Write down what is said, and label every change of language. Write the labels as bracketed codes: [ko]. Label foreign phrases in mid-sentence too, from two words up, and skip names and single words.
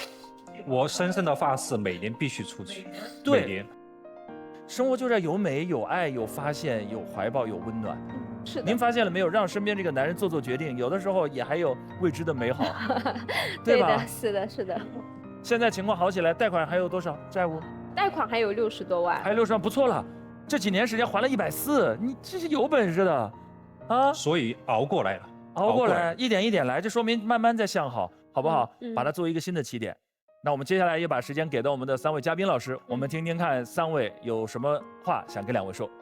[zh] 我深深的發誓，每年必須出去。對，每年。生活就在有美、有愛、有發現、有懷抱、有溫暖。是的。您發現了沒有？讓身邊這個男人做決定，有的時候也還有未知的美好，對吧？對的，是的，是的。現在情況好起來，貸款還有多少債務？貸款還有60多萬。還有60萬，不錯了。這幾年時間還了140，你這是有本事的，啊！所以熬過來了，熬過來，一點一點來，這說明慢慢在向好，好不好？把它作為一個新的起點。那我們接下來也把時間給到我們的3位嘉賓老師，我們聽聽看3位有什麼話想跟2位說。